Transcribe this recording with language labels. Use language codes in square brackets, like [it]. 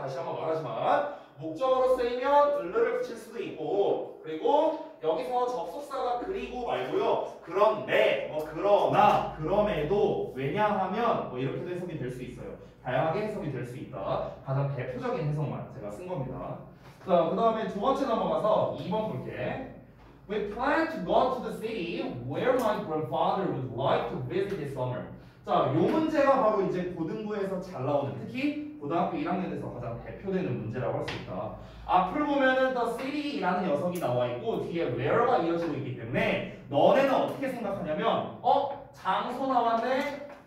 [ko] 다시 한번 말하지만 목적어로 쓰이면 을을 붙일 수도 있고, 그리고 여기서 접속사가 그리고 말고요. 그런데, 그러나, 그럼에도, 왜냐하면 이렇게도 해석이 될 수 있어요. 다양하게 해석이 될 수 있다. 가장 대표적인 해석만 제가 쓴 겁니다. 자, 그 다음에 두 번째 넘어가서 2번 볼게. [en] We plan to go to the city where my grandfather would like to visit this summer. [ko] 자, 요 문제가 바로 이제 고등부에서 잘 나오는, 특히 고등학교 1학년에서 가장 대표되는 문제라고 할 수 있다. 앞을 보면은 the city라는 녀석이 나와 있고 뒤에 where가 이어지고 있기 때문에 너네는 어떻게 생각하냐면 장소 나왔네?